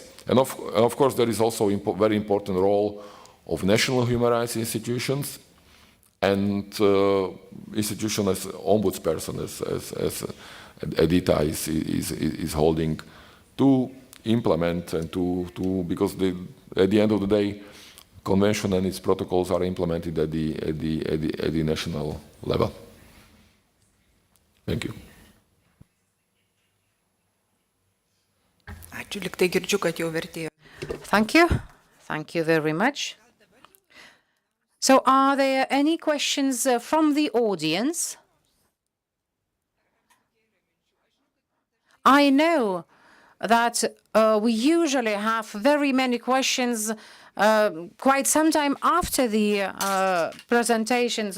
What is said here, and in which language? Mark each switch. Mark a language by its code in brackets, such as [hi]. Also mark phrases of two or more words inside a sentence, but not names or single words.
[en] And of course, there is also very important role of national human rights institutions and institutions as ombudsperson, as Edita is holding, to implement and because at the end of the day, convention and its protocols are implemented at the national level. Thank you. [lt] Ačiū, liktai girdžiu, kad jau vertėjo. [en] Thank you. Thank you very much. So are there any questions from the audience? I know that we usually have very many questions quite some time after the presentations.